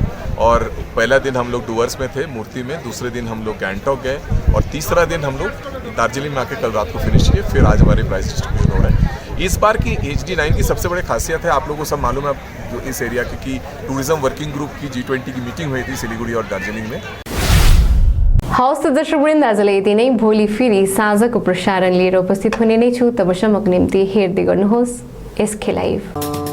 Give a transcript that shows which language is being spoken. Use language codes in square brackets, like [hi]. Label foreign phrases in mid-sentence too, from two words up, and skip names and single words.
[hi] और पहला दिन हम लोग डुवर्स में थे, मूर्ति में, दूसरे दिन हम लोग गैंगटॉक गए और तीसरा दिन हम लोग दार्जिलिंग में आके कल रात को फिनिश किए। फिर आज हमारे [en] price distribution [hi] हो रहे हैं। इस बार की HD9 की सबसे बड़ी खासियत है, आप लोगों को सब मालूम है जो इस एरिया की [en] tourism working group [hi] की G20 की मीटिंग हुई थी सिलीगुड़ी और दार्जिलिंग में। [ne] हवस् त दर्शकवृन्द, आजलाई यति नै। भोलि फेरि साँझको प्रसारण लिएर उपस्थित हुने नै छु। तबसम्मको निम्ति हेर्दै गर्नुहोस् SK लाइभ।